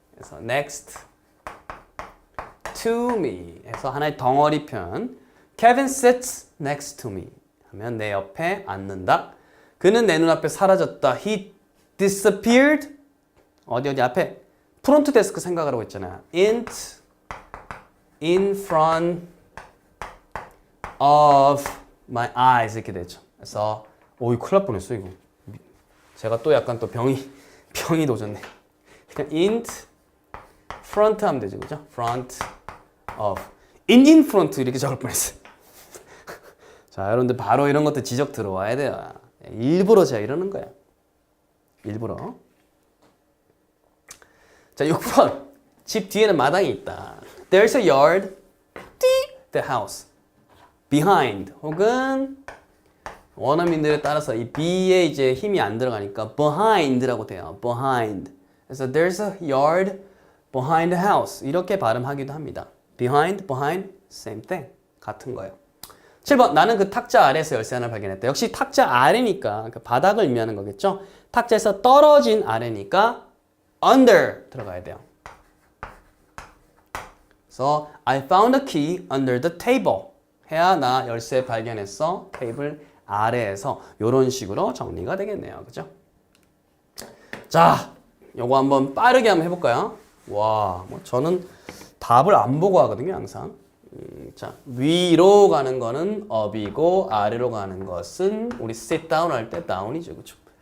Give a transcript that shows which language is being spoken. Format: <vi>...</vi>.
<ko>그래서</ko> <en>next to me</en> <ko>해서 하나의 덩어리 표현.</ko> <en>Kevin sits next to me</en> <ko>하면 내 옆에 앉는다. 그는 내 눈앞에 사라졌다.</ko> <en>He disappeared.</en> <ko>어디 앞에 프론트 데스크 생각하라고 했잖아요.</ko> <en>in front of my eyes</en> <ko>이렇게 되죠. 그래서 오이 큰일 날 뻔했어 이거. 제가 또 약간 또 병이 도졌네. 그냥</ko> <en>in front</en> <ko>하면 되죠, 그죠?</ko> <en>front of in front</en> <ko>이렇게 적을 뻔했어. 자, 여러분들 바로 이런 것도 지적 들어와야 돼요. 일부러 제가 이러는 거야. 일부러. 자, 6번. 집 뒤에는 마당이 있다.</ko> <en>There's a yard, the house.</en> <ko>behind 혹은 원어민들에 따라서 이 be에 이제 힘이 안 들어가니까 behind라고 돼요.</ko> <en>behind.</en> <ko>그래서</ko> <en>there's a yard behind the house.</en> <ko>이렇게 발음하기도 합니다.</ko> <en>behind, same thing.</en> <ko>같은 거예요. 7번. 나는 그 탁자 아래에서 열쇠 하나를 발견했다. 역시 탁자 아래니까 그 바닥을 의미하는 거겠죠. 탁자에서 떨어진 아래니까 under 들어가야 돼요. 그래서</ko> <en>I found a key under the table.</en> <ko>해야 나 열쇠 발견했어. 테이블 아래에서 이런 식으로 정리가 되겠네요. 그죠? 자, 요거 한번 빠르게 한번 해볼까요? 와, 뭐 저는 답을 안 보고 하거든요, 항상. 자, 위로 가는 거는 up이고 아래로 가는 것은 우리</ko> <en>sit down</en> <ko>할 때 down이죠. 그죠?</ko>